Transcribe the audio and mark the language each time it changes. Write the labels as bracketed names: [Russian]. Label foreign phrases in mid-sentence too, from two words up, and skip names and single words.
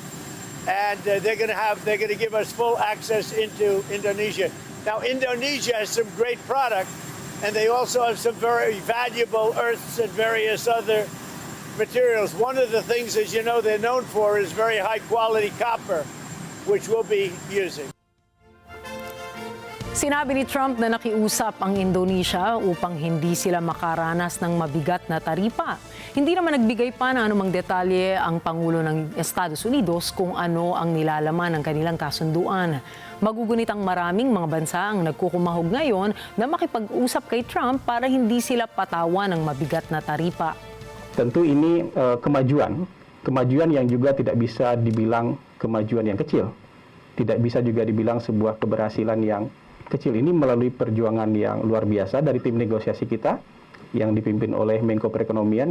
[English] And they're going to give us full access into Indonesia. Now, Indonesia has some great product, and they also have some very valuable earths and various other materials. One of the things, as you know, they're known for is very high-quality copper, which we'll be using. [Filipino] Sinabi ni Trump na nakiusap ang Indonesia upang hindi sila makaranas ng mabigat na taripa. Hindi naman nagbigay pa ng anumang detalye ang Pangulo ng Estados Unidos kung ano ang nilalaman ng kanilang kasunduan. Magugunit ang maraming mga bansa ang nagkukumahog ngayon na makipag-usap kay Trump para hindi sila patawan ng mabigat na taripa. [Indonesian] Tentu ini kemajuan yang juga tidak bisa dibilang kemajuan yang kecil. Tidak bisa juga dibilang sebuah keberhasilan yang kecil ini melalui perjuangan yang luar biasa dari tim negosiasi kita yang dipimpin oleh Menko Perekonomian.